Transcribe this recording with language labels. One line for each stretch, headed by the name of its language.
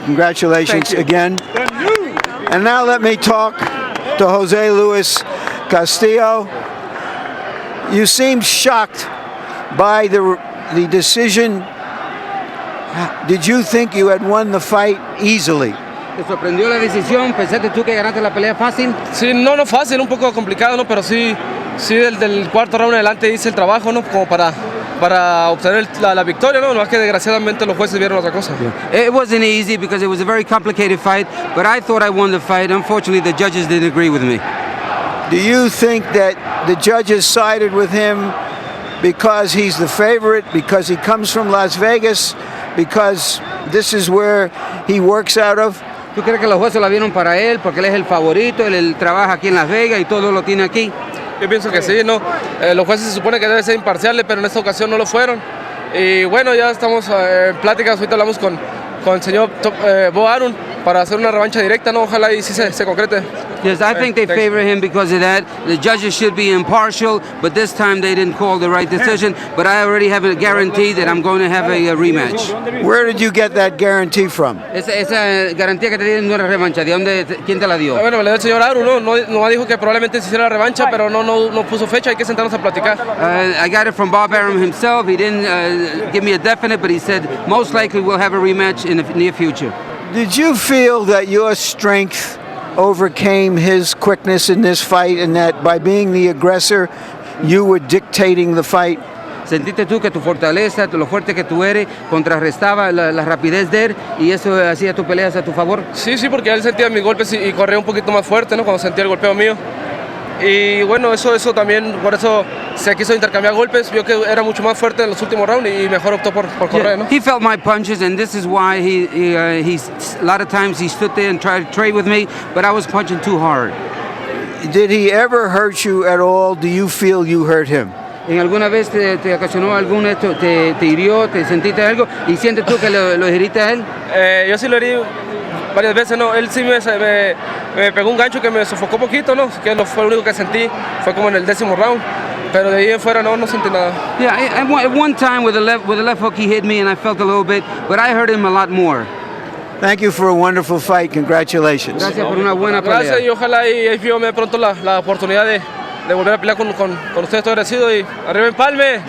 English: Congratulations again. And now let me talk to Jose Luis Castillo. You seemed shocked by the decision. Did you think you had won the fight easily?
Spanish: ¿Te sorprendió la decisión? ¿Pensaste tú que ganaste la pelea fácil? Sí, no fácil, un poco complicado, ¿no? Pero sí del cuarto round en adelante hice el trabajo, ¿no? Como para obtener la victoria, ¿no? Más que desgraciadamente los jueces vieron otra cosa.
English: It wasn't easy because it was a very complicated fight, but I thought I won the fight. Unfortunately, the judges didn't agree with me. Do you think that the judges sided with him because he's the favorite, because he comes from Las Vegas, because this is where he works out of?
Spanish: ¿Tú crees que los jueces la vieron para él porque él es el favorito, él trabaja aquí en Las Vegas y todo lo tiene aquí? Yo pienso que sí, ¿no? Los jueces se supone que deben ser imparciales, pero en esta ocasión no lo fueron. Y bueno, ya estamos en pláticas, ahorita hablamos con el señor Bo Arum para hacer una revancha directa, ¿no? Ojalá y sí se concrete.
English: Yes, I think they favor him because of that. The judges should be impartial, but this time they didn't call the right decision. But I already have a guarantee that I'm going to have a rematch. Where did you get that guarantee from?
Spanish: Esa garantía que te dieron no era revancha. ¿Quién te la dio? Bueno, me la dio el señor Arum, no dijo que probablemente se hiciera la revancha, pero no puso fecha, hay que sentarnos a platicar.
English: I got it from Bob Arum himself. He didn't give me a definite, but he said most likely we'll have a rematch in the near future. Did you feel that your strength overcame his quickness in this fight, and that by being the aggressor, you were dictating the fight?
Spanish: ¿Sentiste tú que tu fortaleza, lo fuerte que tú eres, contrarrestaba la rapidez de él y eso hacía tu pelea a tu favor? Sí, porque él sentía mis golpes y corría un poquito más fuerte, ¿no? Cuando sentía el golpeo mío. Y bueno, eso también, por eso se quiso intercambiar golpes, vio que era mucho más fuerte en los últimos rounds y mejor optó por correr, ¿no?
English: He felt my punches, and this is why he's a lot of times he stood there and tried to trade with me, but I was punching too hard. Did he ever hurt you at all? Do you feel you hurt him?
Spanish: ¿En alguna vez te ocasionó algún esto, te hirió, te sentiste algo y sientes tú que lo heriste a él? Yo sí lo herí varias veces, ¿no? Él sí me pegó un gancho que me sofocó poquito, ¿no? Que no fue lo único que sentí, fue como en el 10º round. Pero de ahí en fuera no sentí nada.
English: Yeah, at one time with the left hook he hit me and I felt a little bit, but I hurt him a lot more. Thank you for a wonderful fight. Congratulations.
Spanish: Gracias por una buena pelea. Gracias y ojalá y me dé pronto la oportunidad volver a pelear con ustedes. Estoy agradecido y arriba Empalme.